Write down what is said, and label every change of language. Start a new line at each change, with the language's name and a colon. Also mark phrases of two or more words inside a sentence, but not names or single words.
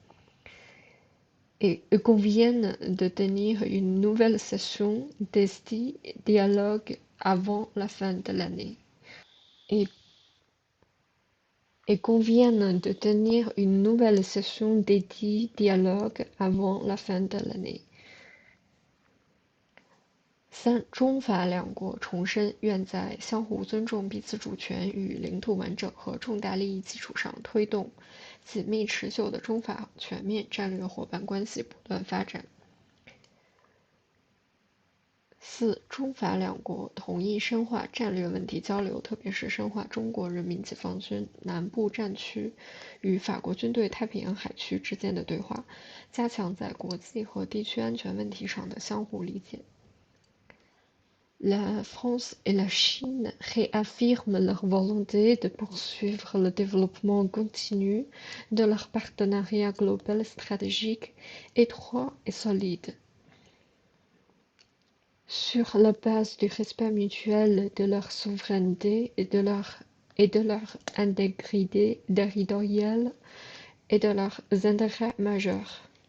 French: Et conviennent de tenir une nouvelle session d'esti dialogue avant la fin de l'année. Et conviennent de tenir une nouvelle session d'édit dialogue avant la fin de l'année.
Chinese: 三、中法两国重申愿在相互尊重彼此主权与领土完整和重大利益基础上推动紧密持久的中法全面战略伙伴关系不断发展。四、中法两国同意深化战略问题交流，特别是深化中国人民解放军南部战区与法国军队太平洋海区之间的对话，加强在国际和地区安全问题上的相互理解。
French: La France et la Chine réaffirment leur volonté de poursuivre le développement continu de leur partenariat global stratégique étroit et solide. Sur la base du respect mutuel de leur souveraineté et de leur intégrité territoriale et de leurs intérêts majeurs.